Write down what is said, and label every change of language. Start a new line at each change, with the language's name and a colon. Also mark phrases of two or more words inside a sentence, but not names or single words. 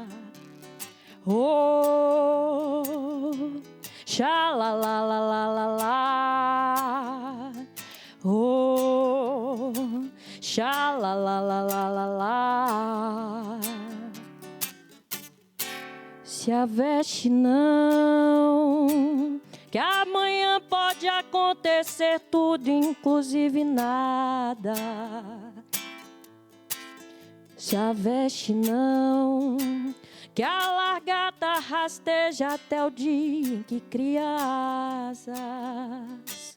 Portuguese: Oh, sha la la la la la la. Oh, sha la la la la la la. Se aveste não, que amanhã pode acontecer tudo, inclusive nada. Se aveste não, que a largata rasteja até o dia em que cria asas.